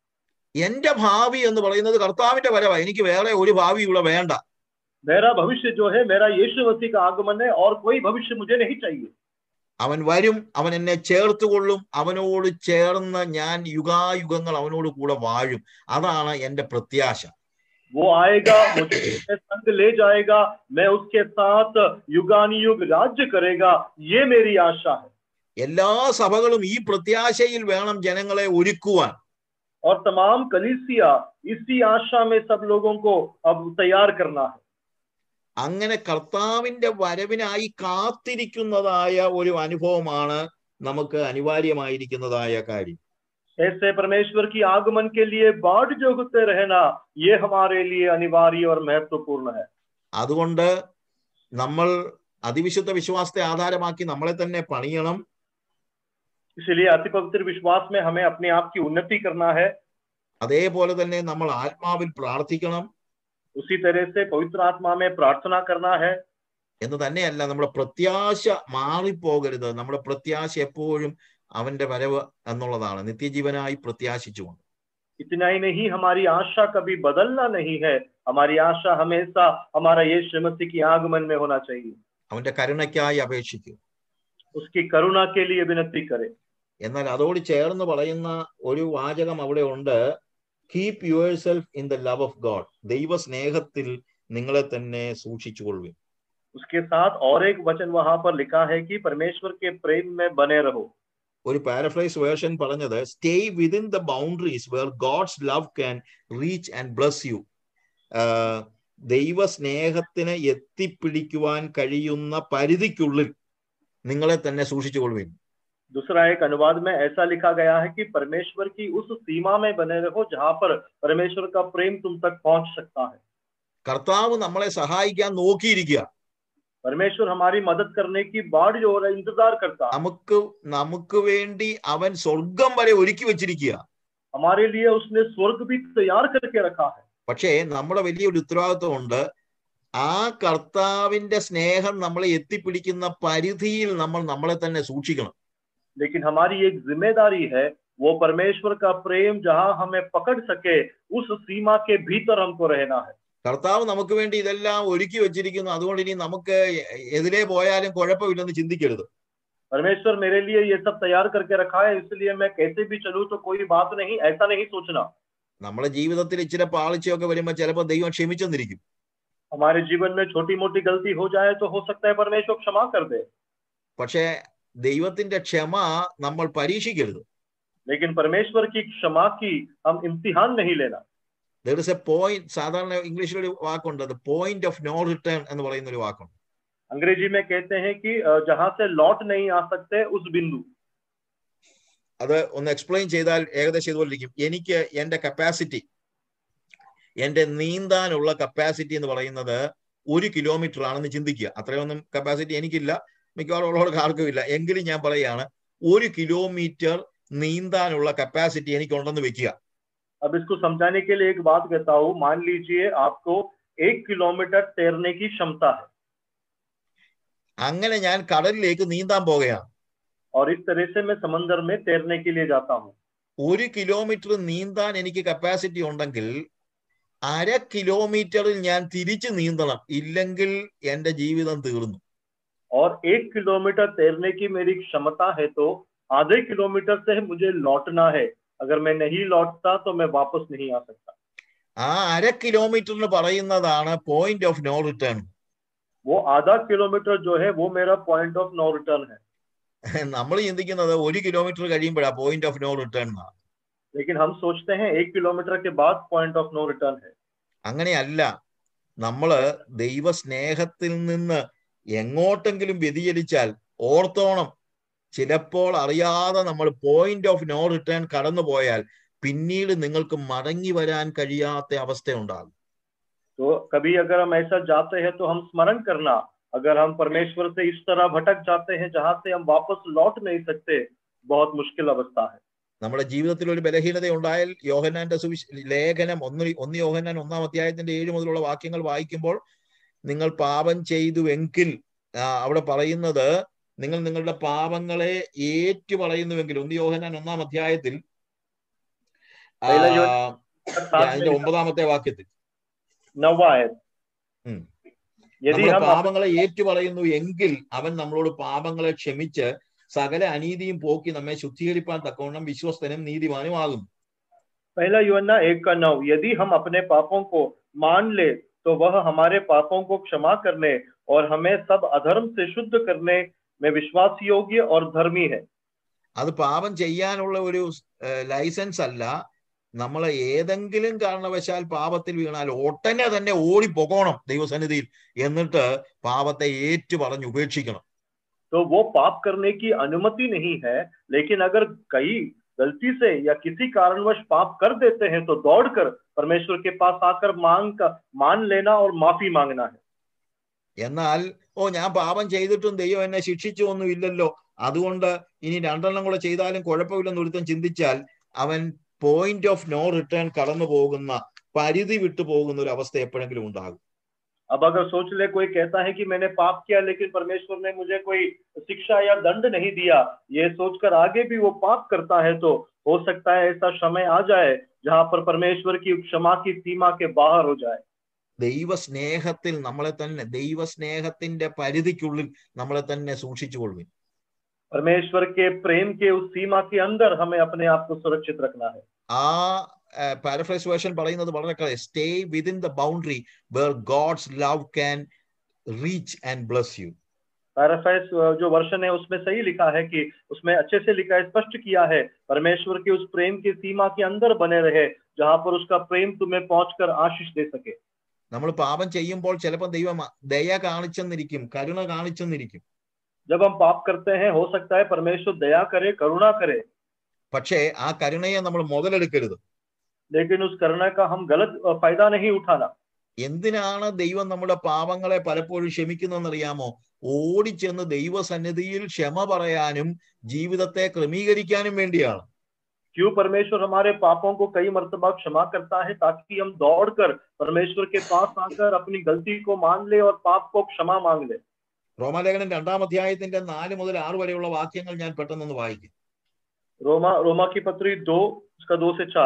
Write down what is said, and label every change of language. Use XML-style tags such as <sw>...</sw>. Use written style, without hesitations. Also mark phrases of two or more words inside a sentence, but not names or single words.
<ml>എന്റെ ഭാവി എന്ന് പറയുന്നത് കർത്താവിന്റെ വരവാ, എനിക്ക് വേറെ ഒരു ഭാവി ഇവിടെ വേണ്ട.</ml> <hi>मेरा भविष्य जो है मेरा यीशु मसीह का आगमन है, और कोई भविष्य मुझे नहीं चाहिए.</hi> <ml>അവൻ വരും, അവൻ എന്നെ ചേർത്തുകൊള്ളും, അവനോട് ചേർന്ന് ഞാൻ യുഗായുഗങ്ങൾ അവനോട് കൂടെ വാഴും. അതാണ് എന്റെ പ്രത്യാശ.</ml> <hi>वो आएगा, मुझे संग ले जाएगा, मैं उसके साथ युगानुयुग राज्य करेगा, ये मेरी आशा है.</hi> <ml>എല്ലാ സഭകളും ഈ പ്രത്യാശയിൽ വേണം ജനങ്ങളെ ഒരുക്കുവാൻ.</ml> <hi>और तमाम कलीसिया इसी आशा में सब लोगों को अब तैयार करना है.</hi> <ml>അങ്ങനെ കർത്താവിന്റെ വരവിനായി കാത്തിരിക്കുന്നതായ ഒരു അനുഭവമാണ് നമുക്ക് അനിവാര്യമായിരിക്കുന്നതായ കാര്യം.</ml> <hi>ऐसे परमेश्वर की आगमन के लिए बाट जो होते रहना, ये हमारे लिए अनिवार्य और महत्वपूर्ण है.</hi> <ml>അതുകൊണ്ട് നമ്മൾ അതിവിശുദ്ധ വിശ്വാസത്തെ ആധാരമാക്കി നമ്മളെ തന്നെ പണിയണം.</ml> <hi>इसलिए अति पवित्र विश्वास में हमें अपने आप की उन्नति करना है।</hi> <ml>അതേപോലെ തന്നെ നമ്മൾ ആത്മാവിൽ പ്രാർത്ഥിക്കണം.</ml> <hi>उसी तरह से पवित्र आत्मा में प्रार्थना करना है।</hi> <ml>എന്ന് തന്നെയല്ല, നമ്മുടെ പ്രത്യാശ മാറിപ്പോകരുത്. നമ്മുടെ പ്രത്യാശ എപ്പോഴും അവന്റെ വരവ് എന്നുള്ളതാണ്, നിത്യജീവനായി പ്രത്യാശിച്ചുകൊണ്ട്.</ml> <hi>इतना ही नहीं, हमारी आशा कभी बदलना नहीं है। हमारी आशा हमेशा हमारा यीशु मसीह की आगमन में होना चाहिए।</hi> <ml>അവന്റെ കരുണയ്ക്കായി അപേക്ഷിക്കുക.</ml> <hi>उसकी करुणा के लिए विनती करें।</hi> <ml>എന്നാൽ അതോട് ചേർന്ന് പറയുന്ന ഒരു വാചകം അവിടെ ഉണ്ട്,</ml> <en>keep yourself in the love of God.</en> <ml>ദൈവ സ്നേഹത്തിൽ നിങ്ങളെ തന്നെ സൂക്ഷിച്ചുകൊള്ളുവിൻ.</ml> <hi>उसके साथ और एक वचन वहां पर लिखा है कि परमेश्वर के प्रेम में बने रहो।</hi> <ml>ഒരു പാരഫ്രൈസ് വേർഷൻ പറഞ്ഞത്,</ml> <en>stay within the boundaries where God's love can reach and bless you.</en> <ml>ദൈവ സ്നേഹത്തിന് എത്തിപ്പിടിക്കുവാൻ കഴിയുന്ന പരിധിക്കുള്ളിൽ നിങ്ങളെ തന്നെ സൂക്ഷിച്ചുകൊള്ളുവിൻ.</ml> <hi>दूसरा एक अनुवाद में ऐसा लिखा गया है कि परमेश्वर की उस सीमा में बने रहो जहां पर परमेश्वर का प्रेम तुम तक पहुंच सकता है।</hi> <ml>കർത്താവ് നമ്മളെ സഹായിക്കാൻ നോക്കിയിരിക്കുക.</ml> <hi>परमेश्वर हमारी मदद करने की बाट जो हो रहा है, इंतजार करता है।</hi> <ml>നമുക്ക് വേണ്ടി അവൻ സ്വർഗം വരെ ഒരുക്കി വെച്ചിരിക്കുക.</ml> <hi>हमारे लिए उसने स्वर्ग भी तैयार करके रखा है।</hi> <ml>പക്ഷേ നമ്മുടെ വലിയൊരു ഉത്തരവാദിത്വം ഉണ്ട്. ആ കർത്താവിന്റെ സ്നേഹം നമ്മളെ എത്തിപ്പിടിക്കുന്ന പരിധിയിൽ നമ്മൾ നമ്മളെ തന്നെ സൂക്ഷിക്കണം.</ml> <hi>लेकिन हमारी एक जिम्मेदारी है, वो परमेश्वर का प्रेम जहां हमें पकड़ सके उस सीमा के भीतर हमको रहना है।</hi> <ml>കർത്താവ് നമുക്ക് വേണ്ടി ഇതെല്ലാം ഒരുക്കി വെച്ചിരിക്കുന്നു, അതുകൊണ്ട് ഇനി നമുക്ക് എതിരെ പോയാലും കുഴപ്പമില്ലെന്ന് ചിന്തിക്കരുത്.</ml> <hi>परमेश्वर मेरे लिए ये सब तैयार करके रखा है, इसलिए मैं कैसे भी चलूं तो कोई बात नहीं, ऐसा नहीं सोचना।</hi> <ml>നമ്മുടെ ജീവിതത്തിൽ ഇച്ചിരി പാളിച്ചയൊക്കെ വരുമ്പോൾ ചിലപ്പോൾ ദൈവം ക്ഷമിച്ചെന്നിരിക്കും.</ml> <hi>हमारे जीवन में छोटी मोटी गलती हो जाए तो हो सकता है परमेश्वर क्षमा कर दे।</hi> <ml>പക്ഷേ ദൈവത്തിന്റെ ക്ഷമ നമ്മൾ പരീക്ഷിക്കരുത്.</ml> <hi>लेकिन परमेश्वर की क्षमा की हम इम्तिहान नहीं लेना।</hi> <en>There is a point,</en> <ml>സാധാരണ ഇംഗ്ലീഷിൽ ഒരു വാക്കുണ്ട്,</ml> <en>the point of no return</en> <ml>എന്ന് പറയുന്ന ഒരു വാക്കുണ്ട്.</ml> <hi>अंग्रेजी में कहते हैं कि जहां से लौट नहीं आ सकते उस बिंदु।</hi> <ml>അത് ഒന്ന് എക്സ്പ്ലെയിൻ ചെയ്താൽ ഏകദേശം ഇതുപോലെ ഇരിക്കും. എനിക്ക് എന്റെ കപ്പാസിറ്റി, എന്റെ നീന്താനുള്ള കപ്പാസിറ്റി എന്ന് പറയുന്നത് 1 കിലോമീറ്റർ ആണെന്ന് ചിന്തിക്കുക. അത്രയൊന്നും കപ്പാസിറ്റി എനിക്കില്ല, മിക്കവാറും ഉള്ളവർക്ക് ആർക്കും ഇല്ല. എങ്കിലും ഞാൻ പറയുകയാണ്, 1 കിലോമീറ്റർ നീന്താനുള്ള കപ്പാസിറ്റി എനിക്കുണ്ടെന്ന് വെക്കുക.</ml> <hi>अब इसको समझाने के लिए एक बात कहता हूँ। मान लीजिए आपको 1 किलोमीटर तैरने की क्षमता है।</hi> <ml>അങ്ങനെ ഞാൻ കടലിലേക്ക് നീന്താൻ പോകുകയാണ്.</ml> <hi>और इस तरह से मैं समंदर में तैरने के लिए जाता हूँ।</hi> <ml>1 കിലോമീറ്റർ നീന്താൻ എനിക്ക് കപ്പാസിറ്റി ഉണ്ടെങ്കിൽ 1/2 കിലോമീറ്ററിൽ ഞാൻ തിരിച്ചു നീന്തണം, ഇല്ലെങ്കിൽ എന്റെ ജീവിതം തീർന്നു.</ml> <hi>और 1 किलोमीटर तैरने की मेरी क्षमता है तो आधे किलोमीटर से मुझे लौटना है। अगर मैं नहीं लौटता तो मैं वापस नहीं आ सकता।</hi> <ml>ആ 1/2 കിലോമീറ്ററിന് പറയുന്നതാണ്</ml> <en>point of no return.</en> <hi>वो आधा किलोमीटर जो है वो मेरा</hi> <en>point of no return</en> <hi>है।</hi> <ml>നമ്മൾ ചിന്തിക്കുന്നത് 1 കിലോമീറ്റർ കഴിയുമ്പോഴാ</ml> <en>point of no return.</en> <hi>लेकिन हम सोचते हैं 1 किलोमीटर के बाद</hi> <en>point of no return</en> <hi>है।</hi> <ml>അങ്ങനെയല്ല. നമ്മള് ദൈവ സ്നേഹത്തിൽ നിന്ന് എങ്ങോട്ടെങ്കിലും വ്യതിചലിച്ചാൽ ഓർത്തോണം, ചിലപ്പോൾ അറിയാതെ നമ്മൾ</ml> <en>point of no return</en> <ml>കടന്നു പോയാൽ പിന്നീട് നിങ്ങൾക്ക് മടങ്ങി വരാൻ കഴിയാത്ത അവസ്ഥയുണ്ടാകും.</ml> <hi>तो कभी अगर हम ऐसा जाते हैं तो हम स्मरण करना, अगर हम परमेश्वर से इस तरह भटक जाते हैं जहां से हम वापस लौट नहीं सकते, बहुत मुश्किल अवस्था है।</hi> <ml>നമ്മുടെ ജീവിതത്തിൽ ഒരു ബലഹീനത ഉണ്ടായാൽ യോഹന്നാന്റെ ലേഖനം 1 യോഹന്നാൻ 1-ാം അധ്യായത്തിന്റെ 7 മുതലുള്ള വാക്യങ്ങൾ വായിക്കുമ്പോൾ, നിങ്ങൾ പാപം ചെയ്തുവെങ്കിൽ അവിടെ പറയുന്നത് നിങ്ങൾ നിങ്ങളുടെ പാപങ്ങളെ ഏറ്റു പറയുന്നുവെങ്കിൽ 1 യോഹന്നാൻ 1-ാം അധ്യായത്തിൽ അതിന്റെ 9-ാമത്തെ വാക്യത്തിൽ നമ്മുടെ പാപങ്ങളെ ഏറ്റു പറയുന്നു എങ്കിൽ അവൻ നമ്മളോട് പാപങ്ങളെ ക്ഷമിച്ച് സകല അനീതിയും പോക്കി നമ്മെ ശുദ്ധീകരിപ്പാൻ തക്കവണ്ണം വിശ്വസ്തനും നീതിമാനുമാകും.</ml> <hi>पहला यूहन्ना 1:9, यदि हम अपने पापों को मान ले तो वह हमारे पापों को क्षमा करने और हमें सब अधर्म से शुद्ध करने में विश्वास योग्य और धर्मी है।</hi> <ml>അത് പാപം ചെയ്യാനുള്ള ഒരു ലൈസൻസ് അല്ല. നമ്മൾ ഏതെങ്കിലും കാരണവശാൽ പാപത്തിൽ വീണാൽ ഒട്ടനെ തന്നെ ഓടിപ്പോകണം ദൈവസന്നിധിയിൽ, എന്നിട്ട് പാപത്തെ ഏറ്റു പറഞ്ഞ് ഉപേക്ഷിക്കണം.</ml> <hi>तो वो पाप करने की अनुमति नहीं है, लेकिन अगर कई गलती से या किसी कारणवश पाप कर देते हैं तो दौड़कर परमेश्वर के पास आकर मान लेना और माफी मांगना है.</hi> <ml>എന്നാൽ ഞാൻ പാപം ചെയ്തിട്ടും ദൈവം എന്നെ ശിക്ഷിച്ചു ഒന്നും ഇല്ലല്ലോ, അതുകൊണ്ട് ഇനി 2 കൂടെ ചെയ്താലും കുഴപ്പമില്ലെന്ന് ഒരുത്തൻ ചിന്തിച്ചാൽ അവൻ</ml> <en>point of no return</en> <ml>കടന്നു പോകുന്ന, പരിധി വിട്ടു പോകുന്ന ഒരു അവസ്ഥ എപ്പോഴെങ്കിലും ഉണ്ടാകും.</ml> <hi>अब अगर सोच ले कोई कहता है कि मैंने पाप किया लेकिन परमेश्वर ने मुझे कोई शिक्षा या दंड नहीं दिया, ये सोचकर आगे भी वो पाप करता है, तो हो सकता है ऐसा समय आ जाए जहां पर परमेश्वर की क्षमा की सीमा के बाहर हो जाए.</hi> <ml>ദൈവസ്നേഹത്തിൽ നമ്മളെ തന്നെ, ദൈവസ്നേഹത്തിന്റെ പരിധിക്കുള്ളിൽ നമ്മളെ തന്നെ സൂക്ഷിച്ചുകൊള്ളുവിൻ.</ml> <hi>परमेश्वर के प्रेम के उस सीमा के अंदर हमें अपने आप को सुरक्षित रखना है.</hi> <en>ആ paraphrase version</en> <ml>പറയുന്നത് വളരെ</ml> <en>clear, stay within the boundary where God's love can reach and bless you.</en> <hi>पैराफ्राइज जो वर्षन है उसमें सही लिखा है कि उसमें अच्छे से लिखा है, स्पष्ट किया है, परमेश्वर के उस प्रेम की सीमा के अंदर बने रहे जहां पर उसका प्रेम तुम्हें पहुंचकर आशीष दे सके.</hi> <ml>നമ്മൾ പാപം ചെയ്യുമ്പോൾ ചിലപ്പോൾ ദൈവം ദയ കാണിച്ചെന്നിരിക്കും, കരുണ കാണിച്ചെന്നിരിക്കും.</ml> <hi>जब हम पाप करते हैं हो सकता है परमेश्वर दया करे, करुणा करे,</hi> <ml>പക്ഷേ ആ കരുണയെ നമ്മൾ മുതലെടുക്കരുത്.</ml> <hi>लेकिन उस करुणा का हम गलत फायदा नहीं उठाना.</hi> <ml>എന്തിനാണ് ദൈവം നമ്മുടെ പാപങ്ങളെ പലപ്പോഴും ക്ഷമിക്കുന്നതെന്നറിയാമോ? ഓടിച്ചെന്ന് ദൈവസന്നിധിയിൽ ക്ഷമ പറയാനും ജീവിതത്തെ ക്രമീകരിക്കാനും വേണ്ടിയാണ്.</ml> <hi>क्यों परमेश्वर हमारे पापों को कई मर्तबा क्षमा करता है? ताकि हम दौड़कर परमेश्वर के पास आकर अपनी गलती को मान ले और पाप को क्षमा मांग ले.</hi> <ml>റോമാലേഖനം 2-ാം അധ്യായത്തിന്റെ 4 മുതൽ 6 വരെയുള്ള വാക്യങ്ങൾ ഞാൻ പെട്ടെന്നൊന്ന് വായിക്കും.</ml> <hi>रोमा की पत्री 2 उसका 2 से 4.</hi>